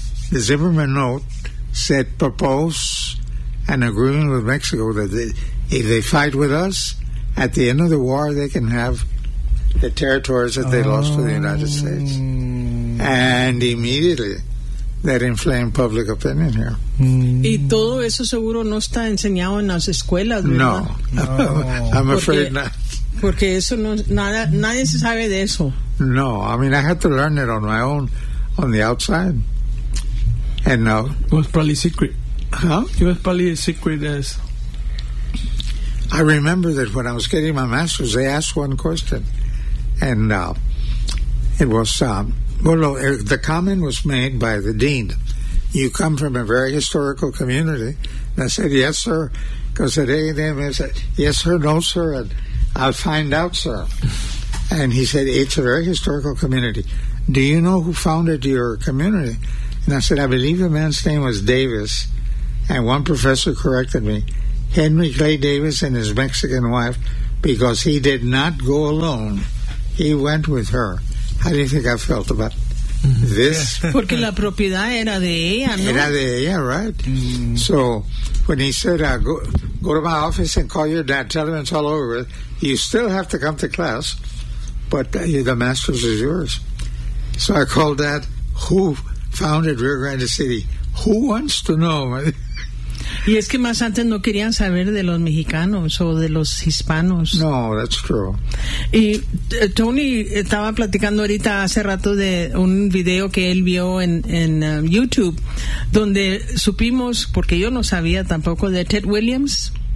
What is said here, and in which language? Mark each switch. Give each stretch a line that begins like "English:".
English: The Zimmerman note said, propose an agreement with Mexico that if they fight with us, at the end of the war, they can have the territories that they lost to the United States. And immediately that inflamed public opinion here.
Spanish: Y todo eso seguro no está enseñado en las escuelas, ¿verdad?
English: No. I'm afraid not.
Spanish: Porque eso no, nadie se sabe de eso.
English: No, I mean, I had to learn it on my own, on the outside. And no. It was probably secret. Huh? It was probably a secret as. I remember that when I was getting my master's, they asked one question. And it was... the comment was made by the dean. You come from a very historical community. And I said, yes, sir. Because at A&M, I said, yes, sir, no, sir. And I'll find out, sir. And he said, it's a very historical community. Do you know who founded your community? And I said, I believe the man's name was Davis. And one professor corrected me, Henry Clay Davis and his Mexican wife, because he did not go alone. He went with her. How do you think I felt about this?
Spanish: Porque la propiedad era de ella, ¿no? Era de ella,
English: right?
Spanish: Mm.
English: So when he said, go to my office and call your dad, tell him it's all over with, you still have to come to class, but the master's is yours. So I called Dad, who founded Rio Grande City? Who wants to know?
Spanish: Y es que más antes no querían saber de los mexicanos o de los hispanos.
English: No, that's true.
Spanish: Y Tony estaba platicando ahorita hace rato de un video que él vio en YouTube, donde supimos, porque yo no sabía tampoco, de Ted Williams.